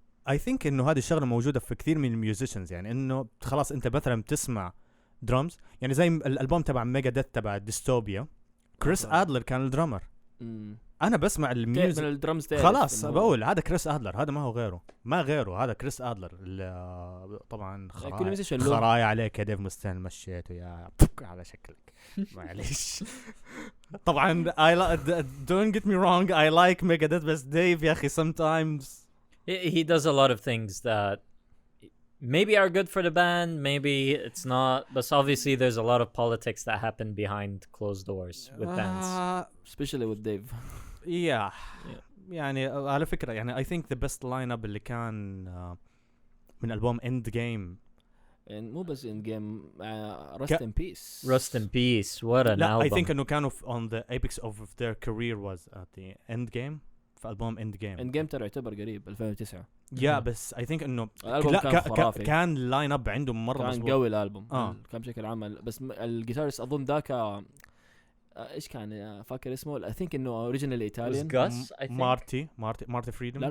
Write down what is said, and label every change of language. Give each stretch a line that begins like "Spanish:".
English: I think
Arabic: انه هذه الشغله موجوده في كثير من الميوزيشنز يعني انه خلاص انت مثلا بتسمع درامز يعني زي الالبوم تبع ميجا ديث تبع ديستوبيا كريس ادلر كان الدرامر. انا بسمع الميوزك من الدرمز خلاص بقول هذا كريس ادلر هذا ما هو غيره ما غيره هذا كريس ادلر طبعا خرايا عليك يا ديف مستن مشيته يا على شكلك معليش. طبعا
English: don't get me wrong I like Megadeth
Arabic: بس ديف يا اخي
English: sometimes he does a lot of things that maybe are good for the band, maybe it's not, but obviously there's a lot of politics that happen behind closed doors with bands. Especially with Dave. Yeah.
Arabic: يعني على فكرة يعني
English: I think the best lineup
Arabic: اللي كان من ألبوم End Game. مو بس End Game, Rust in Peace.
English: Rust in Peace, what an album. I think
Arabic: إنه كانوا
English: on the apex of their career was at the End Game.
Arabic: في ألبوم
English: End Game.
Arabic: End Game ترى يعتبر قريب 2009. بس
English: I think
Arabic: إنه كان لاين اب عندهم مرة كان قوي الألبوم. كان بشكل عام بس الجيتاريست أظن ذاك إيش كان فاكر اسمه
English: I think
Arabic: إنه
English: originally Italian. Gus I think. Marty Freedom.